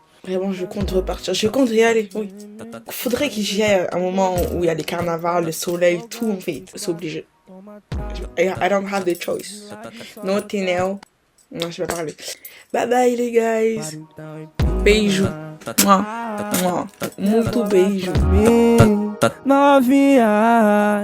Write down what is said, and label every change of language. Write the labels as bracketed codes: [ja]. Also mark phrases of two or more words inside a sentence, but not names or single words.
[fr] Vraiment, je compte repartir. Je compte y aller, oui. Faudrait que j'y aille à un moment où il y a les carnavals, le soleil, tout, en fait. C'est obligé. [en] I don't have the choice. Nothing else. [fr] Non, je vais pas parler. [en] Bye bye, [fr] les guys. [pt] Beijo. Moi. Muito beijo. Novinha.